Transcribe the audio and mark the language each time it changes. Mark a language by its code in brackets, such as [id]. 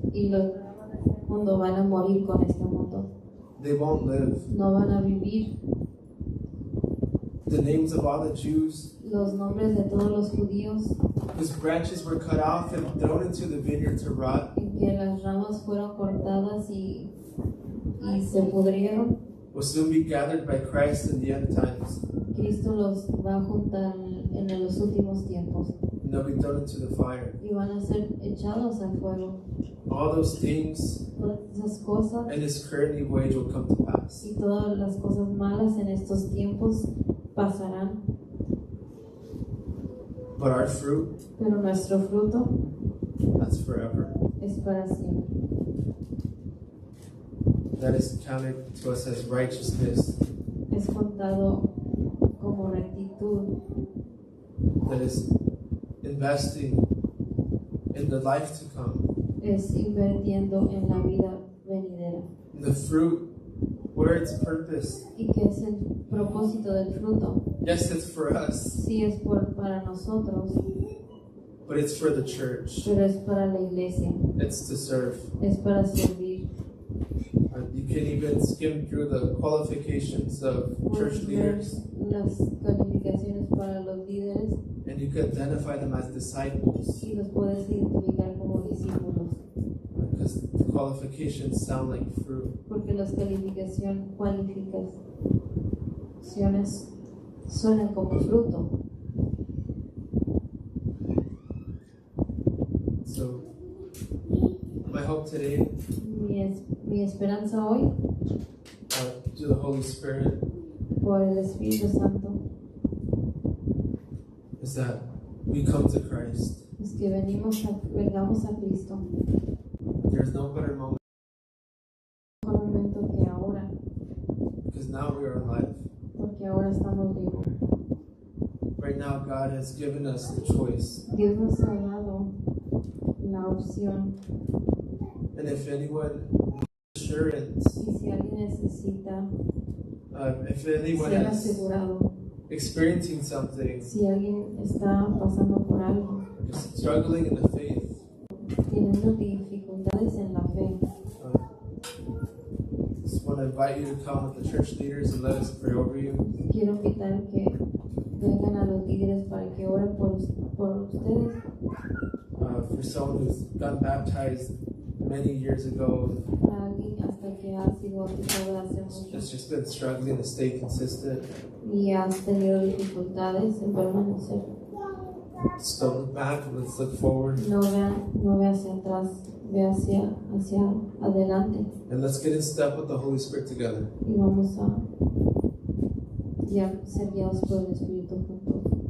[es] y los problemas de este mundo van a morir con este mundo. [en] They won't live. [es] No van a vivir. [en] The names of all the Jews [es] Los nombres de todos los judíos [en] whose branches were cut off and thrown into the vineyard to rot [es] en que las ramas fueron cortadas y se pudrieron, [en] will soon be gathered by Christ in the end times. [es] Cristo los va a juntar en los últimos tiempos [en] And they'll be thrown into the fire. [es] y van a ser echados al fuego. [en] All those things [es] Todas esas cosas [en] and this current evil age will come to pass. [es] y todas las cosas malas en estos tiempos pasarán, [en] But our fruit, [es] pero nuestro fruto [en] that's forever. [es] es para siempre. [en] That is counted to us as righteousness. [es] Es contado como rectitud, [en] That is investing in the life to come. [es] es invirtiendo en la vida venidera. [en] The fruit, where its purpose. [es] ¿Y qué es el propósito del fruto? [en] Yes, it's for us, [es] Sí, es para nosotros, [en] but it's for the church. [es] pero es para la iglesia, [en] It's to serve. [es] es para servir. [en] You can even skim through the qualifications of church [es] Puedes ver [en] leaders, [es] las califications para los líderes [en] and you can identify them as disciples, [es] y los puedes identificar como discípulos, [en] because the qualifications sound like fruit. [es] porque las cualificaciones suenan como fruto. [en] So, my hope today, [es] Mi esperanza hoy, [en] through the Holy Spirit, [es] por el Espíritu Santo, [en] is that we come to Christ. [es] es que vengamos a Cristo. [en] There's no better moment, [es] Mejor momento que ahora, [en] because now we are alive. [es] porque ahora estamos vivos. [en] Right now, God has given us the choice. [es] Dios nos ha dado la opción, [en] And if anyone needs assurance, [es] y si alguien necesita [en] if anyone [es] ser [en] is [es] asegurado, [en] experiencing something, [es] si alguien está pasando por algo, [en] is struggling in the faith, [es] teniendo dificultades en la fe, [en] just want to invite you to come with the church leaders and let us pray over you. [es] quiero invitar que vengan a los líderes para que oren por ustedes. [en] For someone who's got baptized many years ago, [es] A alguien hasta que ha sido bautizado hace mucho [en] has just been struggling to stay consistent. [es] y has tenido dificultades en permanecer. [en] Just don't look back, let's look forward. [es] No ve hacia atrás, ve hacia adelante [en] And let's get in step with the Holy Spirit together. [es] y vamos a ser guiados por el Espíritu juntos.